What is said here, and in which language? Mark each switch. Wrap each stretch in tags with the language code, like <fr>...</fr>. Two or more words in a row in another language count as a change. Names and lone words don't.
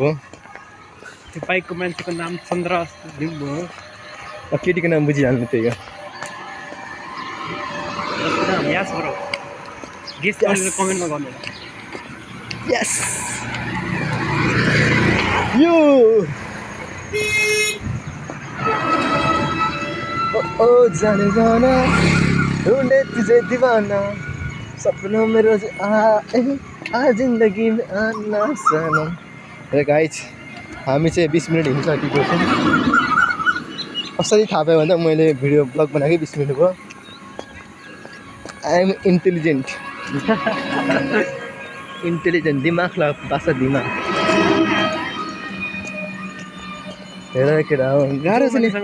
<ne>त्यो बाइकको मान्छेको नाम चन्द्र लिम्बू हो केटीको नाम बुझिहाल्नु त्यही हो कमेन्टमा गर्नु</ne> <hi>यस यो ओ जाने जाना ढूंढे तुझे दीवाना सपनों में रोज आ जिंदगी में आना सनम</hi> <ne>र गाइस हामी चाहिँ 20 मिनट हिँड्न सकेको छौँ कसरी थाहा पायो भन्दा मैले भिडियो ब्लग बनाएकै 20 मिनट भयो</ne> <en>I am intelligent</en> <ne>दिमाग भाषा दिमाग हेर केटा हो गाह्रो छ नि</ne>